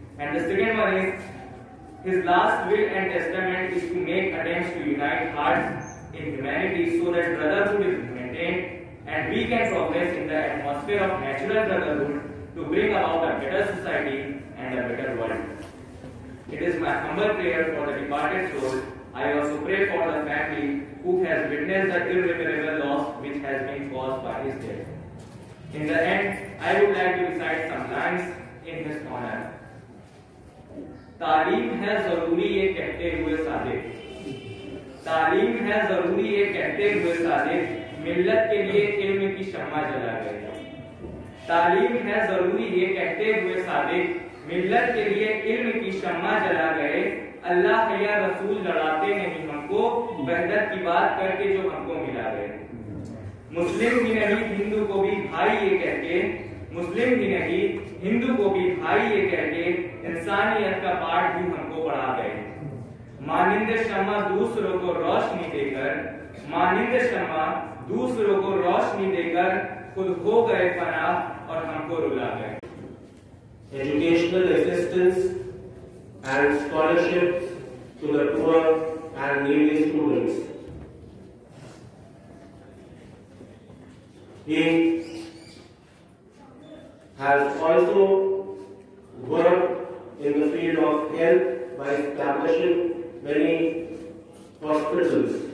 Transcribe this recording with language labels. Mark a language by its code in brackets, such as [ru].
[en] And the second one is, his last will and testament is to make attempts to unite hearts in humanity so that brotherhood is maintained and we can progress in the atmosphere of natural brotherhood to bring about a better society and a better world. It is my humble prayer for the departed soul. I also pray for the family who has witnessed the irreparable loss which has been caused by his death. In the end, I would like to recite some lines in his honor. [hi] तालीम है जरूरी ये कहते हुए सादिक, तालीम है जरूरी ये कहते हुए सादिक, मिल्लत के लिए इल्म की शम्मा जला गए। तालीम है जरूरी ये कहते हुए सादिक, मिल्लत के लिए इल्म की शम्मा जला गए। अल्लाह या रसूल लड़ाते नहीं हमको, वहदत की बात करके जो हमको मिला गए। मुस्लिम ही नहीं हिंदू को भी भाई ये कहके, मुस्लिम ही नहीं हिंदू को भी भाई ये कहके इंसानियत का पाठ भी हमको पढ़ा गए। मानिंद शम्मा दूसरों को रोशनी देकर, मानिंद शम्मा दूसरों को रोशनी देकर खुद हो गए फना और हमको रुला गए। [en] Educational assistance and scholarships to the poor and needy students. He has also worked in the field of health by establishing many hospitals.